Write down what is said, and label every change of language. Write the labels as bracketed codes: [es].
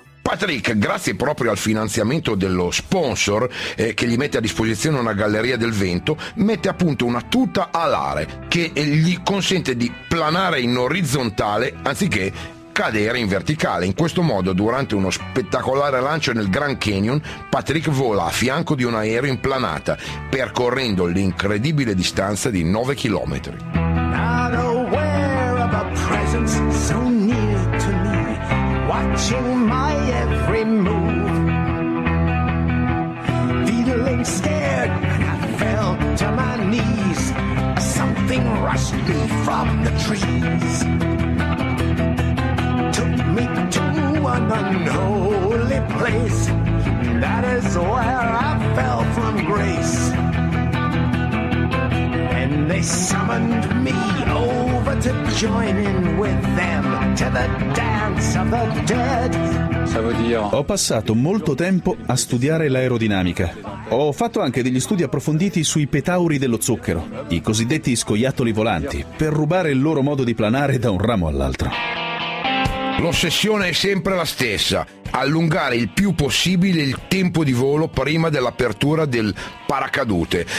[it] Patrick, grazie proprio al finanziamento dello sponsor che gli mette a disposizione una galleria del vento, mette a punto una tuta alare che gli consente di planare in orizzontale anziché cadere in verticale. In questo modo, durante uno spettacolare lancio nel Grand Canyon, Patrick vola a fianco di un aereo in planata, percorrendo l'incredibile distanza di 9 chilometri. [en] Not aware of a presence so near to me, watching my every move. Feeling scared, and I fell to my knees. Something rushed me from the trees. one unholy place. That is where I fell from grace. And they summoned me over to join in with them to the dance of the dead. [it] Ho passato molto tempo a studiare l'aerodinamica. Ho fatto anche degli studi approfonditi sui petauri dello zucchero, i cosiddetti scoiattoli volanti, per rubare il loro modo di planare da un ramo all'altro. L'ossessione è sempre la stessa: allungare il più possibile il tempo di volo prima dell'apertura del paracadute.